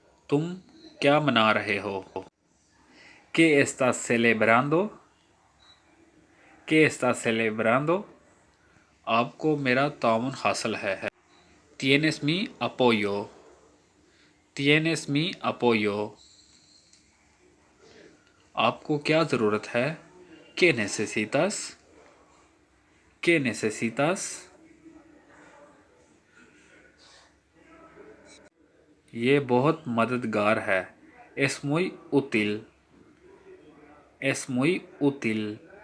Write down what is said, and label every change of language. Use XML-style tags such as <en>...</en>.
<hi>तुम क्या मना रहे हो,</hi> <es>¿qué estás celebrando, ¿qué estás celebrando।</es> <hi>आपको मेरा ताउन हासिल है,</hi> <es>tienes mi apoyo, tienes mi apoyo।</es> <hi>आपको क्या ज़रूरत है,</hi> <es>¿qué necesitas, ¿qué necesitas।</es> <hi>ये बहुत मददगार है,</hi> <es>es muy útil, es muy útil।</es>